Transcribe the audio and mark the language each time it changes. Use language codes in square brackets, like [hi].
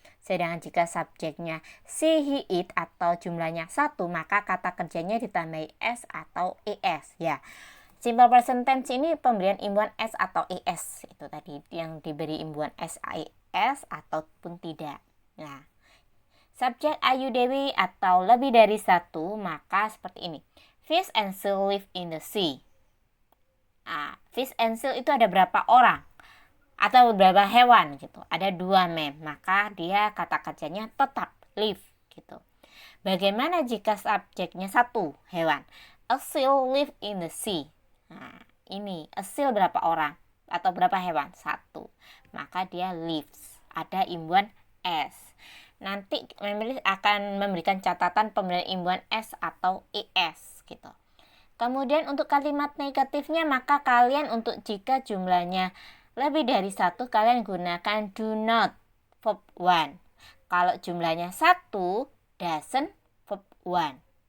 [id] Sedangkan jika subjeknya she, he, it atau jumlahnya satu, maka kata kerjanya ditambahi s atau es ya. Simple present tense ini pemberian imbuhan s atau es. Itu tadi yang diberi imbuhan s, es ataupun tidak. Nah, subjek Ayu Dewi atau lebih dari satu, maka seperti ini. [en] Fish and seal live in the sea. [id] Nah, fish and seal itu ada berapa orang? Atau beberapa hewan gitu. Ada dua maka dia kata kerjanya tetap live gitu. Bagaimana jika subjeknya satu hewan? [en] A seal live in the sea. [id] Nah, ini a seal berapa orang? Atau berapa hewan? Satu. Maka dia lives. Ada imbuhan s. Nanti menulis akan memberikan catatan pemberian imbuhan s atau es gitu. Kemudian untuk kalimat negatifnya, maka kalian untuk jika jumlahnya lebih dari satu, kalian gunakan [en] do not verb one. [id] Kalau jumlahnya satu, [en] doesn't verb one.